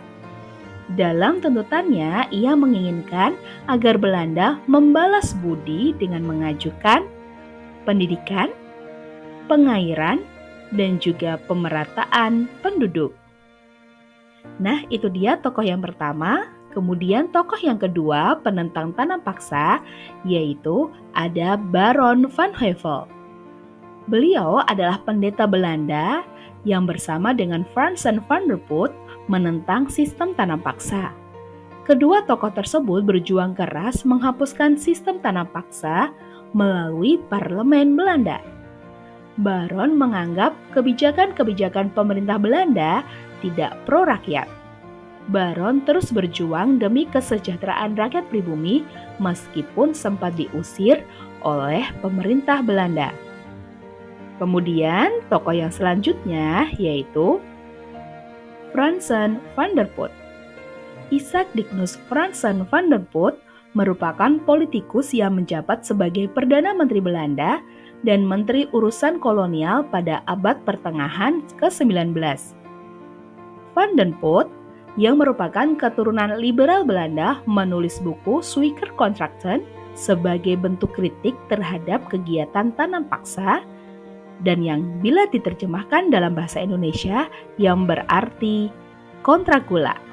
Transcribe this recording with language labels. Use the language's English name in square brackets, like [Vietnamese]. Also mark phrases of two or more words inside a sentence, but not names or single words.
[Indonesian] Dalam tuntutannya, ia menginginkan agar Belanda membalas budi dengan mengajukan pendidikan, pengairan, dan juga pemerataan penduduk. Nah, itu dia tokoh yang pertama. Kemudian tokoh yang kedua penentang tanam paksa yaitu ada Baron van Heuvel. Beliau adalah pendeta Belanda yang bersama dengan Fransen van der Put menentang sistem tanam paksa. Kedua tokoh tersebut berjuang keras menghapuskan sistem tanam paksa melalui parlemen Belanda. Baron menganggap kebijakan-kebijakan pemerintah Belanda tidak pro rakyat. Baron terus berjuang demi kesejahteraan rakyat pribumi meskipun sempat diusir oleh pemerintah Belanda. Kemudian tokoh yang selanjutnya yaitu Fransen van der Put. Isaac Dignus Fransen van der Put merupakan politikus yang menjabat sebagai Perdana Menteri Belanda dan Menteri Urusan Kolonial pada abad pertengahan ke-19. Van den Put yang merupakan keturunan liberal Belanda menulis buku Zwijger Contracten sebagai bentuk kritik terhadap kegiatan tanam paksa dan yang bila diterjemahkan dalam bahasa Indonesia yang berarti kontrak gula.